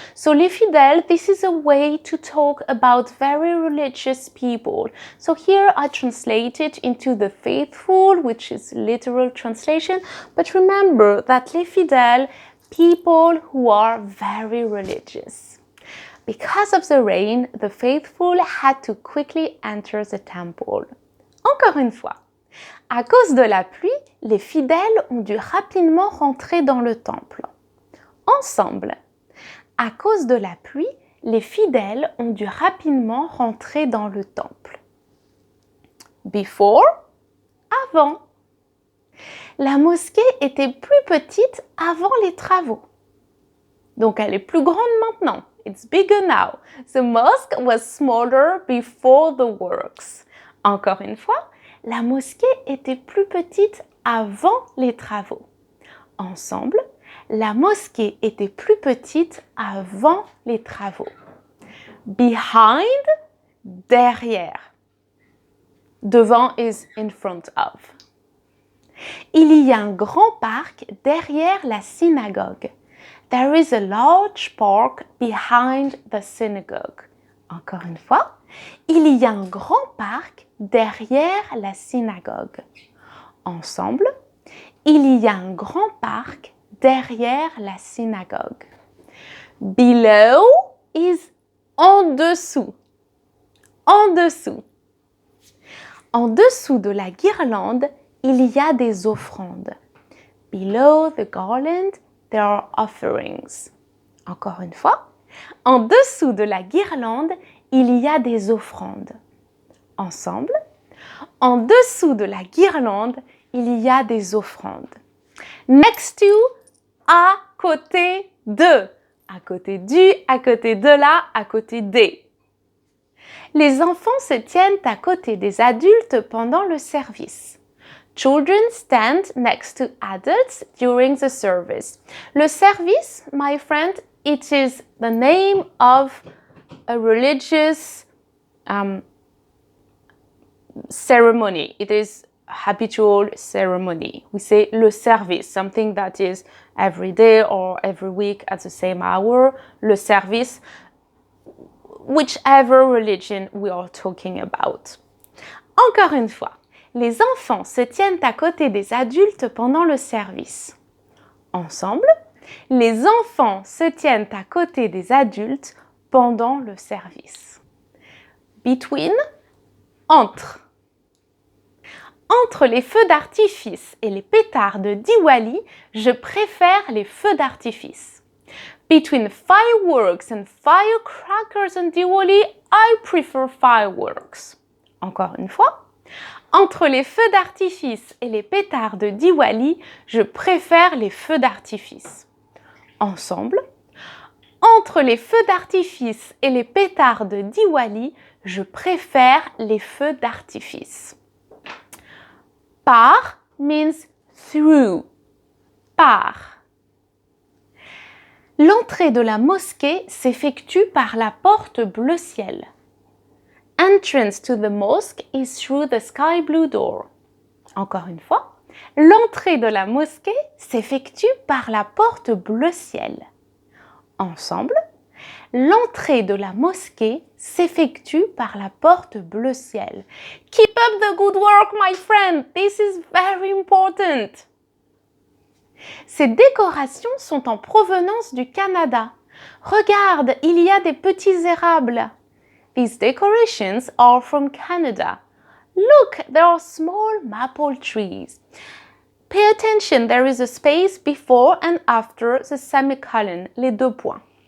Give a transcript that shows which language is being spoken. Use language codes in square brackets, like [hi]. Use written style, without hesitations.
[en] So les fidèles, this is a way to talk about very religious people. So here I translate it into the faithful, which is literal translation. But remember that les fidèles, people who are very religious. Because of the rain, the faithful had to quickly enter the temple. [fr] Encore une fois. À cause de la pluie, les fidèles ont dû rapidement rentrer dans le temple. Ensemble. À cause de la pluie, les fidèles ont dû rapidement rentrer dans le temple. Before, avant. La mosquée était plus petite avant les travaux. Donc elle est plus grande maintenant. [en] It's bigger now. The mosque was smaller before the works. [fr] Encore une fois, la mosquée était plus petite avant les travaux. Ensemble, la mosquée était plus petite avant les travaux. [en] Behind, derrière. Devant is in front of. [fr] Il y a un grand parc derrière la synagogue. [en] There is a large park behind the synagogue. [fr] Encore une fois, il y a un grand parc derrière la synagogue. Ensemble, il y a un grand parc derrière la synagogue. [en] Below is [fr] en dessous. En dessous. En dessous de la guirlande, il y a des offrandes. [en] Below the garland, there are offerings. [fr] Encore une fois, en dessous de la guirlande, il y a des offrandes. Ensemble, en dessous de la guirlande, il y a des offrandes. [en] Next to, [fr] à côté de. À côté du, à côté de la, à côté des. Les enfants se tiennent à côté des adultes pendant le service. [en] Children stand next to adults during the service. Le service, my friend, it is the name of a religious ceremony. It is habitual ceremony. We say le service, something that is every day or every week at the same hour. Le service, whichever religion we are talking about. [fr] Encore une fois, les enfants se tiennent à côté des adultes pendant le service. Ensemble, les enfants se tiennent à côté des adultes pendant le service. Between, entre. Entre les feux d'artifice et les pétards de Diwali, je préfère les feux d'artifice. [en] Between fireworks and firecrackers on Diwali, I prefer fireworks. [fr] Encore une fois. Entre les feux d'artifice et les pétards de Diwali, je préfère les feux d'artifice. Ensemble. Entre les feux d'artifice et les pétards de Diwali, je préfère les feux d'artifice. [en] Par means through. Par. [fr] L'entrée de la mosquée s'effectue par la porte bleu ciel. [en] Entrance to the mosque is through the sky blue door. [fr] Encore une fois, l'entrée de la mosquée s'effectue par la porte bleu ciel. Ensemble, l'entrée de la mosquée s'effectue par la porte bleu ciel. [en] Keep up the good work, my friend. This is very important. [fr] Ces décorations sont en provenance du Canada. Regarde, il y a des petits érables. [en] These decorations are from Canada. Look, there are small maple trees. Pay attention, there is a space before and after the semicolon, les deux points.